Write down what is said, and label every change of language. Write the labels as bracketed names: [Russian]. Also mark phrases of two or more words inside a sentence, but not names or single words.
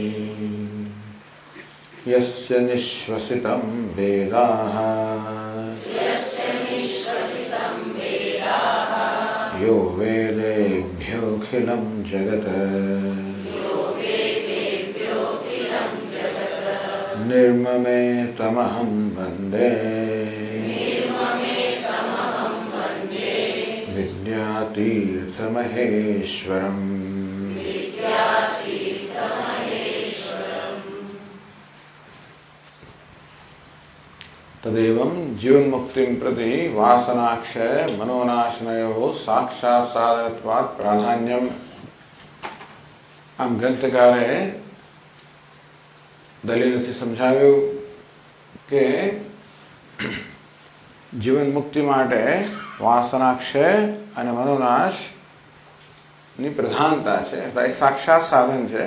[Sanskrit] यस्य निश्वसितं वेदाः यो वेदेभ्योऽखिलं जगत् निर्ममेतमहं वन्दे विद्यातीर्थमहेश्वरम्। तदेवं जीवन मुक्ति प्रति वासनाक्षय मनोनाशनयो साक्षात साधनत्वात् प्राधान्यम। [Gujarati] આમ ગ્રંથકારે દલીલથી સમજાવ્યું કે જીવન મુક્તિ માટે વાસનાક્ષય અને મનોનાશની પ્રધાનતા છે, એ સાક્ષાત સાધન છે.